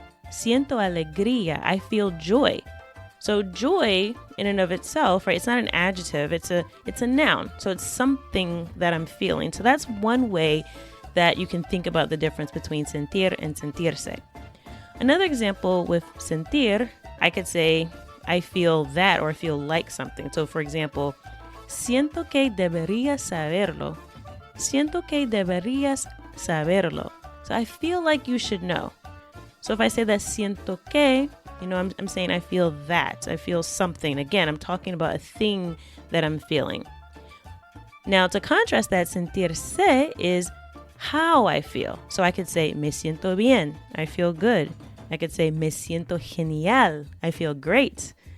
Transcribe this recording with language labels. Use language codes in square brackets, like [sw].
[es] Siento alegría, [en] I feel joy. So joy in and of itself, right? It's not an adjective, it's a noun. So it's something that I'm feeling. So that's one way that you can think about the difference between sentir and sentirse. Another example with sentir, I could say, I feel that or I feel like something. So for example, [es] siento que deberías saberlo. Siento que deberías saberlo. [en] So I feel like you should know. So if I say that siento que, I'm saying I feel that. I feel something. Again, I'm talking about a thing that I'm feeling. Now, to contrast that, sentirse is how I feel. So I could say, [es] me siento bien. [en] I feel good. I could say, [es] me siento genial. [en] I feel great.